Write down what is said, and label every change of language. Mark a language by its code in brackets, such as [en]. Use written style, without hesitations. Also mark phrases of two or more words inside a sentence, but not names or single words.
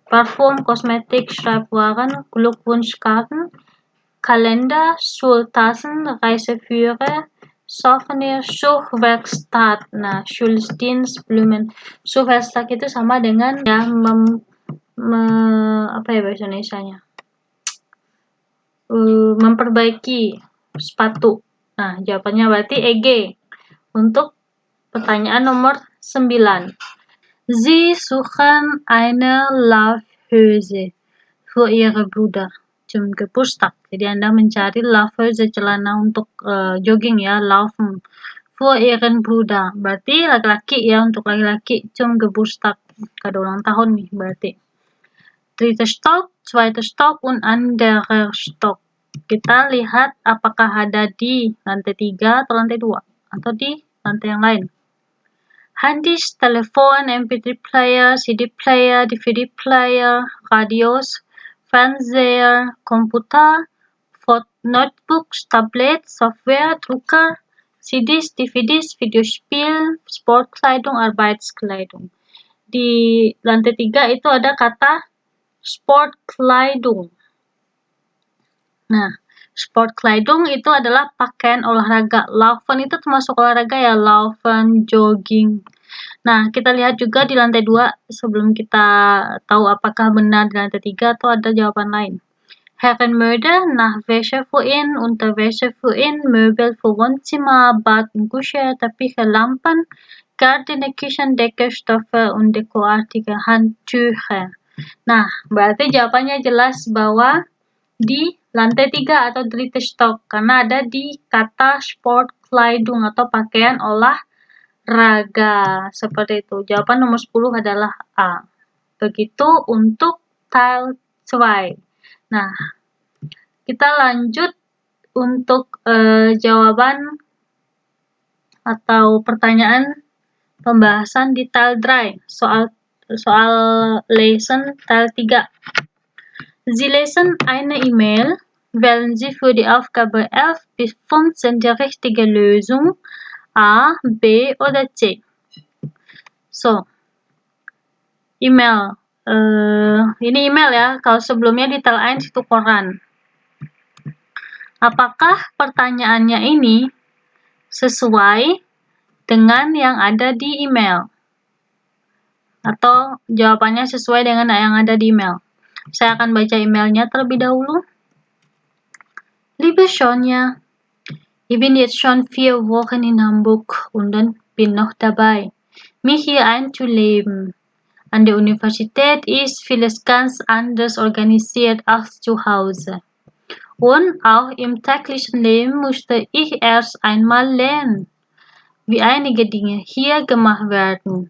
[de] Parfum, kosmetik, Schreibwaren, Glückwunschkarten, Kalender, Schultassen, Reiseführer, Souvenir, Schuhwerkstatt. Nah, Schuldienst, Blumen. [id] Schuhwerkstatt itu sama dengan ya apa ya bahasa Indonesianya? Memperbaiki sepatu. Nah, jawabannya berarti EG. Untuk pertanyaan nomor 9. [de] Sie suchen eine Laufhose für ihre Bruder zum Geburtstag. [id] Jadi Anda mencari Laufhose, celana untuk jogging ya, laufen. [de] Für ihren Bruder. [id] Berarti laki-laki ya, untuk laki-laki [de] zum Geburtstag. [id] Kado ulang tahun nih berarti. [de] Dritter Stock, zweiter Stock, und anderer Stock. [id] Kita lihat apakah ada di lantai 3 atau lantai 2 atau di lantai yang lain. [de] Handys, Telefon, MP3 player, CD player, DVD player, Radios, Fernseher, Komputer, Notebooks, Tablets, Software, Drucker, CDs, DVDs, Videospiel, Sportkleidung, Arbeitskleidung. [id] Di lantai 3 itu ada kata Sportkleidung. Nah, Sportkleidung itu adalah pakaian olahraga. Laufen itu termasuk olahraga ya, laufen, jogging. Nah, kita lihat juga di lantai 2 sebelum kita tahu apakah benar di lantai 3 atau ada jawaban lain. [de] Herrenmode, nach Wäsche für ihn, Unterwäsche für ihn, Möbel für Wohnzimmer, Bad und Küche, Teppiche, Lampen, Gardine, Küchendecke, Stoffe und dekorative Handtücher. [id] Nah, berarti jawabannya jelas bahwa di lantai 3 atau [de] dritte Stock, [id] karena ada di kata Sportkleidung atau pakaian olahraga. Seperti itu. Jawaban nomor 10 adalah A. Begitu untuk Teil 2. Nah, kita lanjut untuk jawaban atau pertanyaan pembahasan di Teil 3. Soal Lesson Teil 3. [de] Sie lesen eine E-Mail. Wählen Sie für die Aufgabe 11 bis 15 die richtige Lösung. A, B oder C. So, [id] email. Ini email ya. Kalau sebelumnya di Teil 1 itu koran. Apakah pertanyaannya ini sesuai dengan yang ada di email? Atau jawabannya sesuai dengan yang ada di email? Saya akan baca emailnya terlebih dahulu. [de] Liebe Sonja, ich bin jetzt schon 4 Wochen in Hamburg und bin noch dabei, mich hier einzuleben. An der Universität ist vieles ganz anders organisiert als zu Hause. Und auch im täglichen Leben musste ich erst einmal lernen, wie einige Dinge hier gemacht werden.